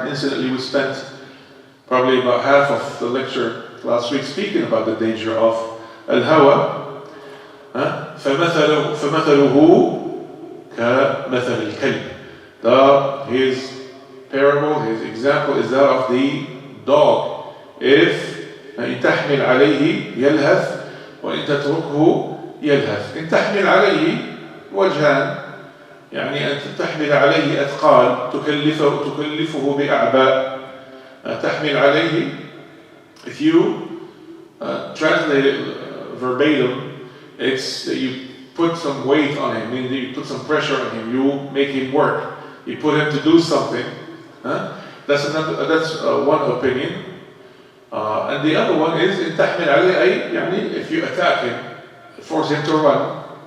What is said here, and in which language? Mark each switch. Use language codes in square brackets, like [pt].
[en] And incidentally, we spent probably about half of the lecture last week speaking about the danger of al-hawa. [ar] فَمَثَلُهُ كَمَثَلِ الْكَلْبِ. [en] His parable, his example is that of the dog. [ar] If إن تحمل عليه يلهث وإن تتركه يلهث. إن تحمل عليه وجهان، يعني أن تحمل عليه أثقال، تكلفه بأعباء. تحمل عليه, [en] if you translate it verbatim, it's that you put some weight on him, meaning that you put some pressure on him, you make him work, you put him to do something. That's one opinion. And the other one is [ar] إن تحمل عليه أي, [en] if you attack him, force him to run.